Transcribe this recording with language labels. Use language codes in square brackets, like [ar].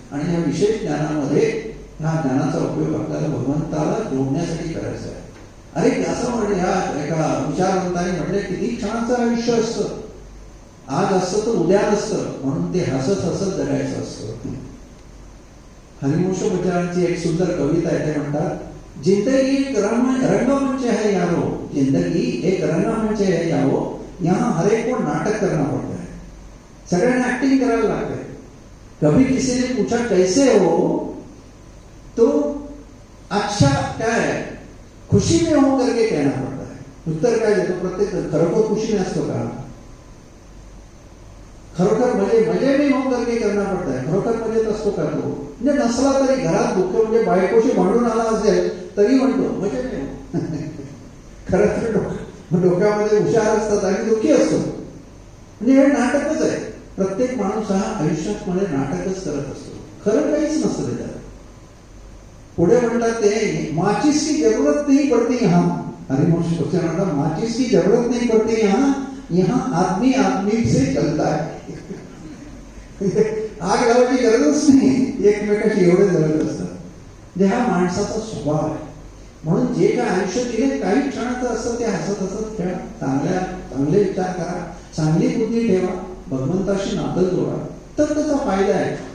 [mr] आणि या विशेष ज्ञानामध्ये ह्या ज्ञानाचा उपयोग आपल्याला भगवंताला जोडण्यासाठी करायचा आहे. अरे असं म्हणजे ह्या एका विचारवंताने म्हटले, किती छानचं आयुष्य असतं, आज असतं तर उद्या नसतं, म्हणून ते हसत हसत जगायचं असतं. हरिवंश विचारांची एक सुंदर कविता आहे. ते म्हणतात, [hi] जिंदगी एक रंगमंच है यारो, जिंदगी एक रंगमंच है यारो, यहाँ हर एक को नाटक करना पड़ता है. [mr] सगळ्यांना ऍक्टिंग करायला लागते. [hi] कभी किसी ने पूछा कैसे हो, तो अच्छा क्या है, खुशी में हो करके कहना पड़ता है. [mr] उत्तर काय देतो? प्रत्येक खरोखर [hi] खुशी में [mr] असतो का? खरोखर [hi] मजे में हो करके करना पड़ता है. [mr] खरोखर मजेत असतो का तो? म्हणजे नसला तरी घरात दुःख, म्हणजे बायकोशी भांडून आला असेल तरी म्हणतो [hi] मजे में हो. [mr] खरं तर डोक्यामध्ये हुशार असतात आणि दुःखी असतो. म्हणजे हे नाटकच आहे. प्रत्येक माणूस हा आयुष्यात मध्ये नाटकच करत असतो, खरं काहीच नसतं त्याच्यात. पुढे म्हणतात ते, [hi] माचिस की जरूरत नहीं पड़ती यहाँ. हरिवंश [mr] म्हणतात, [hi] माचिस की जरूरत नहीं पड़ती यहाँ आदमी आदमी से चलता है. [mr] आग लावायची गरजच नाही, एकमेकाशी एवढे जवळ असतात. म्हणजे हा माणसाचा स्वभाव आहे. म्हणून जे काय आयुष्य दिले काही क्षणाचं असतं ते हसत हसत खेळा, चांगले विचार करा, चांगली बुद्धी ठेवा, भगवंताशी नातं जोडा, तर त्याचा फायदा आहे.